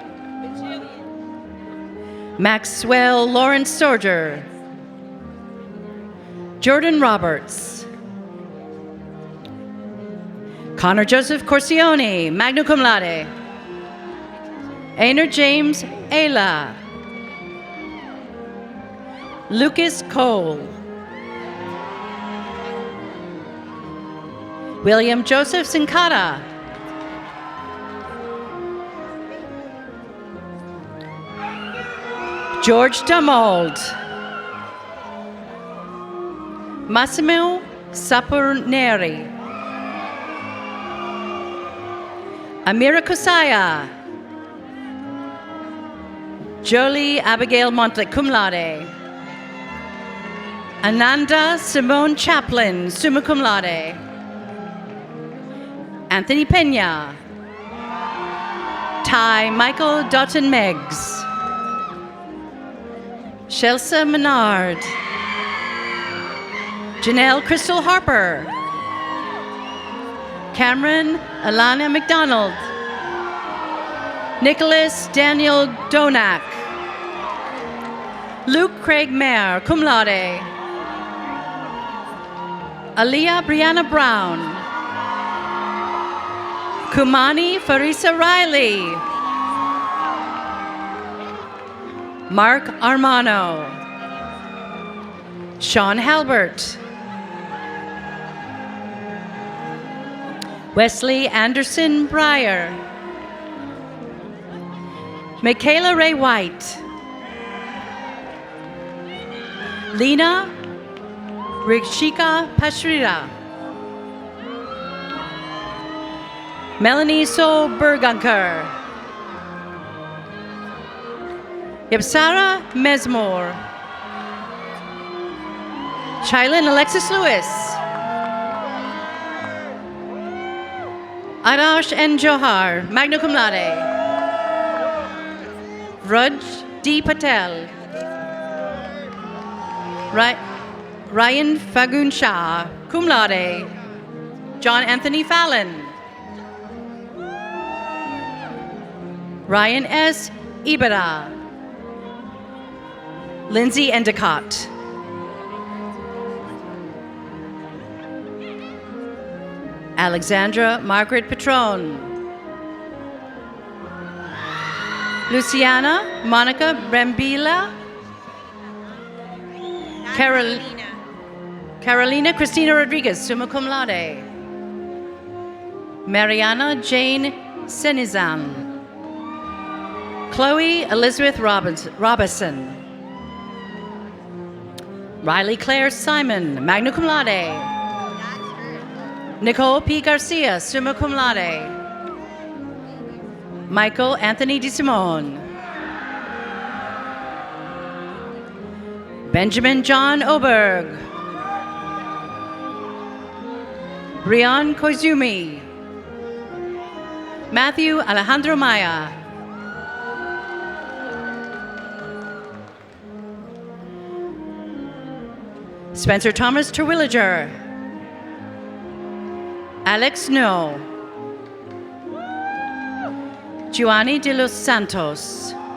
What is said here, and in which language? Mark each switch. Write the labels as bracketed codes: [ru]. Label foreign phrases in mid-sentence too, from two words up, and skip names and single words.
[en] Maxwell Lawrence Sorger. Jordan Roberts. Connor Joseph Corsione, [la] magna cum laude. [en] Ainer James Ayla. Lucas Cole. William Joseph Sincata. George Dumold. Massimo Saperneri. Amira Kusaya. Jolie Abigail Montlick, [la] cum laude. [en] Ananda Simone Chaplin, [la] summa cum laude. [en] Anthony Pena. Ty Michael Doughton Meggs. Shelsa Menard. Janelle Crystal Harper. Cameron Alana McDonald. Nicholas Daniel Donak. Luke Craig Mayer, [la] cum laude. [en] Aliyah Brianna Brown. Kumani Farisa Riley. Mark Armano. Sean Halbert. Wesley Anderson Breyer. Michaela Ray White. Lena Rikshika Pashrira. Melanie So Bergunker. Yabsara Mesmore. Chylin Alexis Lewis. Arash N. Johar, [la] magna cum laude. [en] Raj D. Patel. Ryan Fagun Shah, [la] cum laude. [en] John Anthony Fallon. Ryan S. Ibera. Lindsay Endicott. Alexandra Margaret Patron. Luciana Monica Brambila. Carolina Cristina Rodriguez, [la] summa cum laude. [en] Mariana Jane Senizan. Chloe Elizabeth Robinson. Riley Claire Simon, [la] magna cum laude. [en] Nicole P. Garcia, [la] summa cum laude. [en] Michael Anthony DeSimone. Benjamin John Oberg. Rian Koizumi. Matthew Alejandro Maya. Spencer Thomas Terwilliger. Alex No. Giovanni de los Santos.